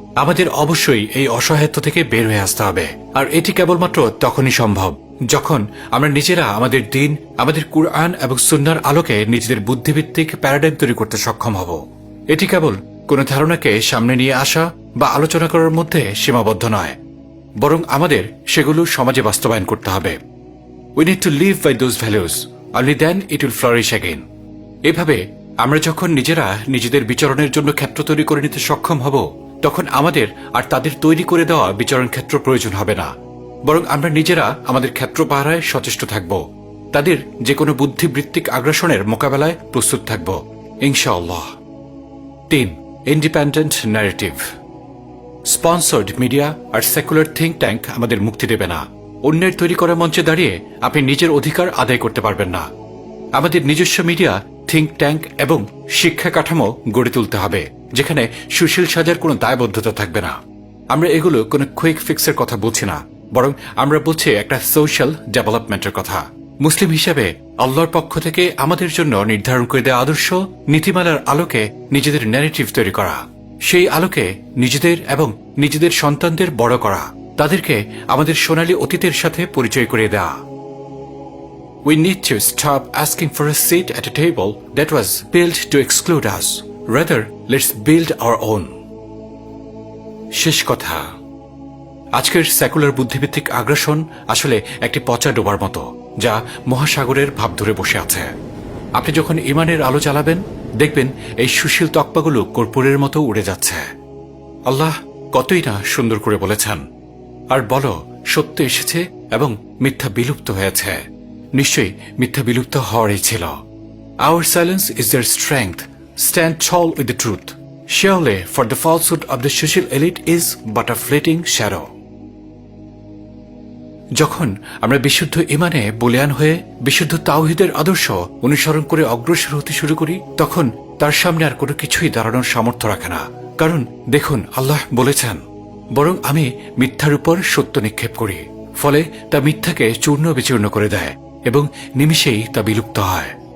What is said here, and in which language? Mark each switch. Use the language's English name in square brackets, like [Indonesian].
[Bangla] আমাদের অবশ্যই এই অসহায়ত্ব থেকে বের হয়ে আসতে হবে, আর এটি কেবলমাত্র তখনই সম্ভব যখন আমরা নিজেরা আমাদের দিন, আমাদের কুরআন এবং সুন্নাহর আলোকে নিজেদের বুদ্ধিভিত্তিক প্যারাডাইম তৈরি করতে সক্ষম হব। এটি কেবল কোনো ধারণাকে সামনে নিয়ে আসা বা আলোচনা করার মধ্যে সীমাবদ্ধ নয়, বরং আমাদের সেগুলো সমাজে বাস্তবায়ন করতে হবে। [English] We need to live by those values, only then it will flourish again. [Bangla] এভাবে আমরা যখন নিজেরা নিজেদের বিচরণের জন্য ক্ষেত্র তৈরি করে নিতে সক্ষম হব, তখন আমাদের আর তাদের তৈরি করে দেওয়া বিচরণ ক্ষেত্র প্রয়োজন হবে না, বরং আমরা নিজেরা আমাদের ক্ষেত্র পাহারায় সচেষ্ট থাকব। তাদের যে কোনো বুদ্ধিবৃত্তিক আগ্রাসনের মোকাবেলায় প্রস্তুত থাকব, ইনশাআল্লাহ। 3. Independent narrative. স্পন্সর্ড মিডিয়া আর সেকুলার থিঙ্ক ট্যাঙ্ক আমাদের মুক্তি দেবে না। অন্যের তৈরি করা মঞ্চে দাঁড়িয়ে আপনি নিজের অধিকার আদায় করতে পারবেন না। আমাদের নিজস্ব মিডিয়া, থিঙ্ক ট্যাঙ্ক এবং শিক্ষা কাঠামো গড়ে তুলতে হবে, যেখানে সুশীল সাজার কোনো দায়বদ্ধতা থাকবে না। আমরা এগুলো কোনো কুইক ফিক্সের কথা বলছি না, বরং আমরা বলছি একটা সোশ্যাল ডেভেলপমেন্টের কথা। মুসলিম হিসেবে আল্লাহর পক্ষ থেকে আমাদের জন্য নির্ধারণ করে দেওয়া আদর্শ নীতিমালার আলোকে নিজেদের ন্যারেটিভ তৈরি করা, সেই আলোকে নিজেদের এবং নিজেদের সন্তানদের বড় করা, তাদেরকে আমাদের সোনালী অতীতের সাথে পরিচয় করিয়ে দেওয়া। [English] We need to stop asking for a seat at a table that was built to exclude us. Rather, let's build our own. [Bangla] শেষ কথা, আজকের সেকুলার বুদ্ধিভিত্তিক আগ্রাসন আসলে একটি পচা ডোবার মতো, যা মহাসাগরের ভাব ধরে বসে আছে। আপনি যখন ইমানের আলো জ্বালাবেন, দেখবেন এই সুশীল তকপাগুলো কর্পূরের মতো উড়ে যাচ্ছে। আল্লাহ কতই না সুন্দর করে বলেছেন, আর বলো সত্য এসেছে এবং মিথ্যা বিলুপ্ত হয়েছে। নিশ্চয়ই মিথ্যা বিলুপ্ত হওয়ারই ছিল। [English] Our silence is their strength. Stand tall with the truth. Surely for the falsehood of the social elite is but a fleeting shadow. [Bangla] যখন আমরা বিশুদ্ধ ইমানে বলিয়ান হয়ে বিশুদ্ধ তাওহীদের আদর্শ অনুসরণ করে অগ্রসর হতে শুরু করি, তখন তার সামনে আর কোনো কিছুই দাঁড়ানোর সামর্থ্য রাখে না। কারণ দেখুন, আল্লাহ বলেছেন, বরং আমি মিথ্যার উপর সত্য নিক্ষেপ করি, ফলে তা মিথ্যাকে চূর্ণ বিচূর্ণ করে দেয় এবং নিমিষেই তা বিলুপ্ত হয়।